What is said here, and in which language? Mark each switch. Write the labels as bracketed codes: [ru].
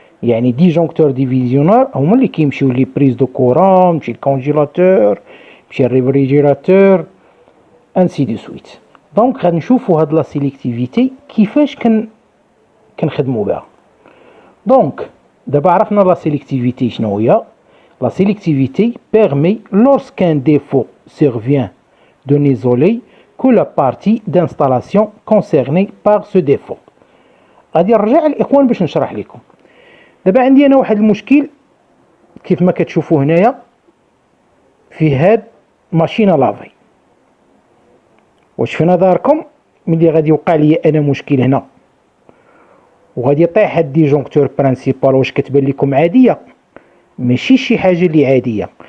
[ar] يعني ديجونكتور ديفيزيونير هما اللي كيمشيو لي بريز دو كورون، مشي الكونجيلاتور، مشي الريفريجيراتور، انسي دو سويت. دونك غادي نشوفوا هاد لا سيليكتيفيتي كيفاش كنخدموا بها. دونك دابا عرفنا لا سيليكتيفيتي شنو هي. [fr] La sélectivité permet, lorsqu'un défaut survient, de n'isoler que la partie d'installation concernée par ce défaut. [ar] غادي نرجع الاخوان باش نشرح لكم. دابا عندي انا واحد المشكل كيف ما كتشوفوا هنايا في هاد ماشينه لافي. واش في نظركم ملي غادي يوقع لي انا مشكل هنا وغادي يطيح هاد ديجونكتور برينسيبال، واش كتبان لكم عاديه؟ ماشي شي حاجه اللي عاديه.